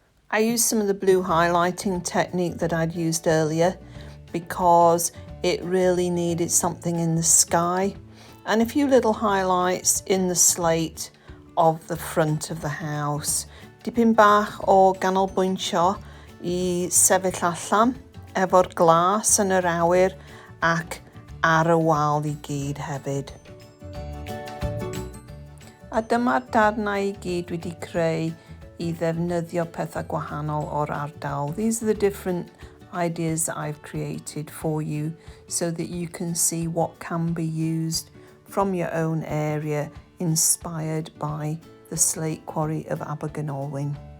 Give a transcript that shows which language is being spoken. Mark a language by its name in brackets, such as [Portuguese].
[English] I used some of the blue highlighting technique that I'd used earlier because it really needed something in the sky, and a few little highlights in the slate of the front of the house. [Welsh] Dipyn bach o ganolbwyntio I sefyll allan efo'r glas yn yr awyr ac ar y wal I gyd hefyd. A dyma'r darnau I gyd wedi creu I ddefnyddio pethau gwahanol o'r ardal. [English] These are the different ideas that I've created for you so that you can see what can be used from your own area, inspired by the slate quarry of Abergynolwyn.